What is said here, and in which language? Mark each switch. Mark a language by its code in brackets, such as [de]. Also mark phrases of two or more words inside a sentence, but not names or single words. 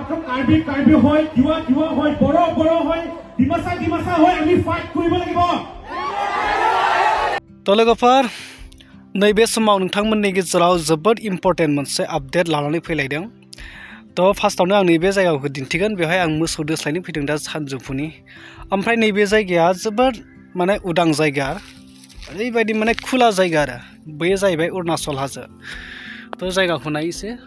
[as] কাৰ্বি কাৰ্বি হয় তিৱা তিৱা হয় বড়ো বড়ো হয় ডিমাচা ডিমাচা হয় আমি ফাইট কৰিব লাগিব [brx] तलेगोफोर नैबे समाव नोंथांमोननि गेजेराव जोबोद इम्पर्टेन्ट मोनसे आपडेट लानानै फैलायदों तो फार्स्टआवनो आं नैबे जायगाखौ दिन्थिगोन बेवहाय आं मोसौ दोस्लायनो फैदों दा सानजौफुनि ओमफ्राय नैबे जायगाया जोबोद माने उदां जायगा ओरैबायदि माने खुला जायगा आरो बेयो जाहैबाय अरुणाचल हाजो तो जायगाखौ नायसे